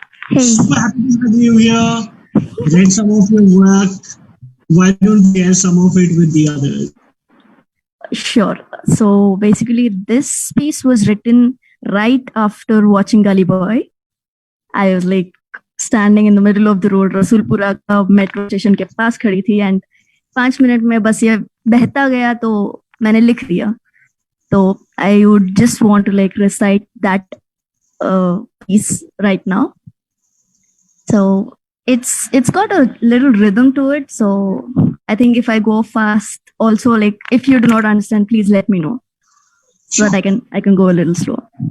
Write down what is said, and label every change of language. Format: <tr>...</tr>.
<en>Hey, super happy to have you here. Read some of your work. Why don't you share some of it with the others? sure. So basically, this piece was written right after watching Gully Boy. I was like standing in the middle of the road,</en> <hi>Rasoolpura का metro station के पास खड़ी थी and 5 minute में बस ये बहता गया तो मैंने लिख दिया.</hi> <en>तो I would just want to like recite that piece right now. So it's got a little rhythm to it. So I think if I go fast, also like if you do not understand, please let me know so that I can go a little slower.</en>